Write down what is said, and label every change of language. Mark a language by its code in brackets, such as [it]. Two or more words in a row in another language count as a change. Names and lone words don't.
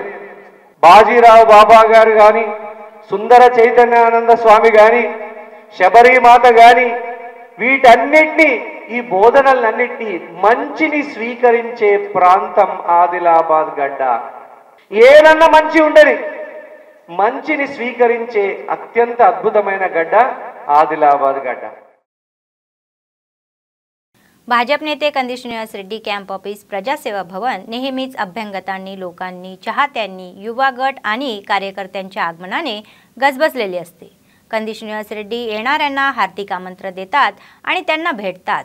[te] బాజీరావు బాబా గారు కానీ, సుందర చైతన్యానంద స్వామి కానీ, శబరిమాత కానీ, వీటన్నిటినీ, ఈ బోధనలన్నిటినీ మంచిని స్వీకరించే ప్రాంతం ఆదిలాబాద్ గడ్డ. ఏదన్నా మంచి ఉండని, మంచిని స్వీకరించే అత్యంత అద్భుతమైన గడ్డ ఆదిలాబాద్ गड्डा. [mr] भाजप नेते कंदी श्रीनिवास रेड्डी [en] camp office [mr] प्रजासेवा भवन नेहमीच अभ्यंगतांनी, लोकांनी, चाहत्यांनी, युवा गट आणि कार्यकर्त्यांच्या आगमनाने गजबजलेले असते. कंदी श्रीनिवास रेड्डी येणाऱ्यांना हार्दिक आमंत्रण देतात आणि त्यांना भेटतात.